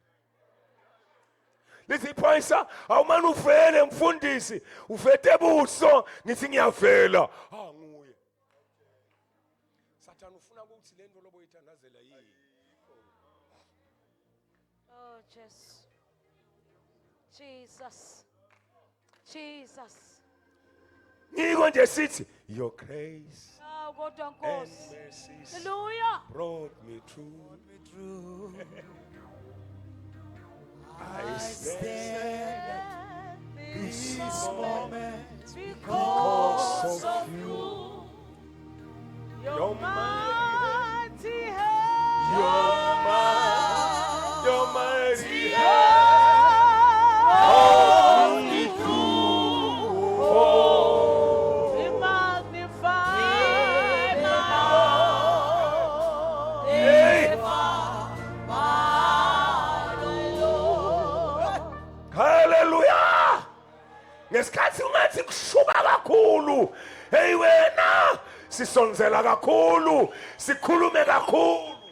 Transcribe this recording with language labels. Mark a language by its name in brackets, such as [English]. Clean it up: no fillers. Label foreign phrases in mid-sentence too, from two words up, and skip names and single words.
[Swati] Lesiphoyisa awumani uvele mfundisi uvete ebuso ngithi ngiyavela nguye. Sathana ufuna ukuthi lento lobo yithandazela yini. [English] Oh Jesus. Jesus. [Swati] Ngiko nje sithi [English] your grace [Swati] Ah kodwa [English] and [Swati] Nkosi. [English] mercies Hallelujah. brought me through. I stand This moment because of you. Your Your mighty mighty hand. your mighty hand. Hold me through. Oh, be magnified now. Hey. Hallelujah. [Swati] Ngesikhathi ungathi kushuba kakhulu. Hey wena sisonzela kakhulu, sikhulume kakhulu.